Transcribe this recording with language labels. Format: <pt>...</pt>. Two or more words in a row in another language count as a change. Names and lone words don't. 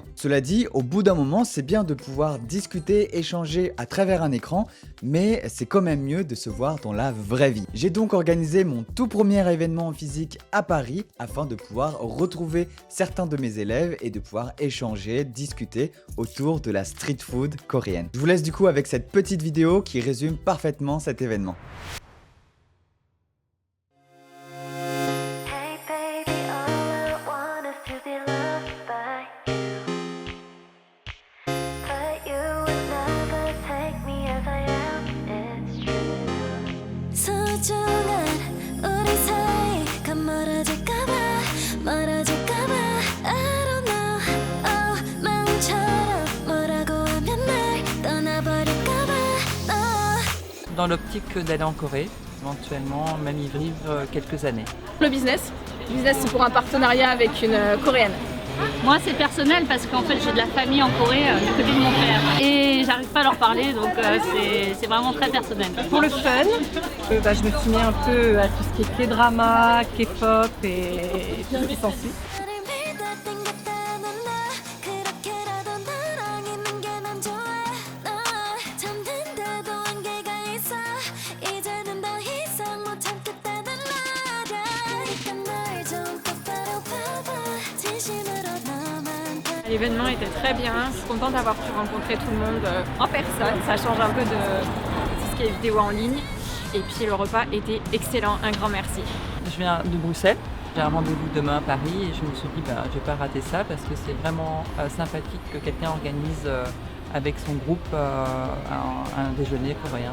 <fr>Cela dit, au bout d'un moment, c'est bien de pouvoir discuter, échanger à travers un écran, mais c'est quand même mieux de se voir dans la vraie vie. J'ai donc organisé mon tout premier événement en physique à Paris afin de pouvoir retrouver certains de mes élèves et de pouvoir échanger, discuter autour de la street food coréenne. Je vous laisse du coup avec cette petite vidéo qui résume parfaitement cet événement.</fr> <en>Hey baby, all I want is to be loved by you. But you would never take me as I am, it's true.</en> <ko>소중한 우리 사이가 멀어질까봐</ko> <en>I don't know.</en> <ko>Oh, 마음처럼 뭐라고 하면 날 떠나버릴까봐.</ko> <fr>Dans l'optique d'aller en Corée, éventuellement même y vivre quelques années. Le business, c'est pour un partenariat avec une coréenne. Moi c'est personnel parce qu'en fait j'ai de la famille en Corée du côté de mon père et j'arrive pas à leur parler donc c'est vraiment très personnel. Pour le fun, je me suis mis un peu à tout ce qui est K-drama, K-pop et tout ce qui s'ensuit.</fr> <ko>나를 믿어 땡겼다는 나 그렇게라도 너랑 있는 게 난 좋아. 너 잠든데도 한계가 있어. 이제는 더 이상 못 참겠다는 말야. 그러니까 날 좀 똑바로 봐봐. 진심으로 너만 봐.</ko> <fr>L'événement était très bien, je suis contente d'avoir pu rencontrer tout le monde en personne, ça change un peu de tout ce qui est vidéo en ligne. Et puis le repas était excellent, un grand merci. Je viens de Bruxelles, j'ai un rendez-vous demain à Paris et je me suis dit je vais pas rater ça parce que c'est vraiment sympathique que quelqu'un organise avec son groupe un déjeuner coréen.</fr>